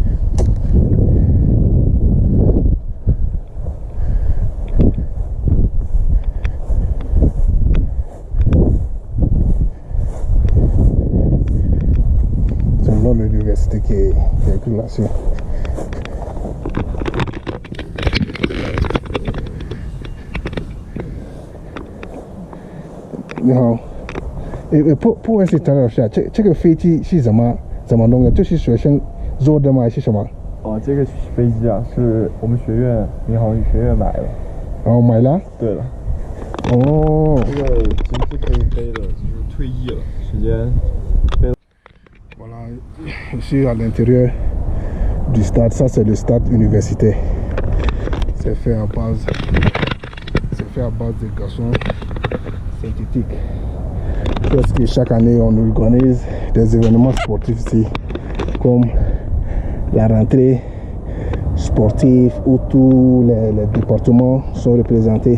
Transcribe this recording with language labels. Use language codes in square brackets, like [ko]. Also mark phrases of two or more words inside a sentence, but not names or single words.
[fr] De l'université qui est écrit là-dessus. Et pour essayer de faire [zh] 这个飞机是怎么弄的？就是学生做的吗？还是什么？哦，这个飞机啊，是我们学院民航局学院买的。哦，买了？对了。哦。这个已经是可以飞了，就是退役了，时间飞了。 [fr] Voilà, ici à l'intérieur du stade, ça c'est le stade universitaire. C'est fait à base de gazon synthétique. Parce que chaque année on organise des événements sportifs ici, comme la rentrée sportive où tous les départements sont représentés.